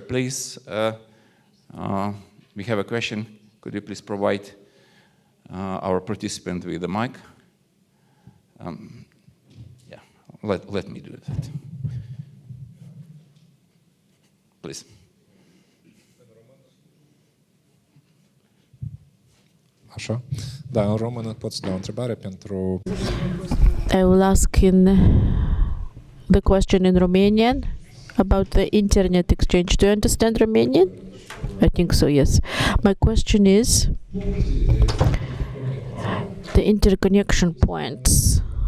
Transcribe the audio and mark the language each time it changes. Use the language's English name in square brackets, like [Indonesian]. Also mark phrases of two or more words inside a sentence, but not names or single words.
[English] Please, we have a question. Could you please provide our participant with the mic? Yeah, let me do that. Please. [Romanian] Așa. Da, în română pot să dau o întrebare pentru... [English] I will ask the question in Romanian about the internet exchange. Do you understand Romanian? I think so, yes. My question is the interconnection points.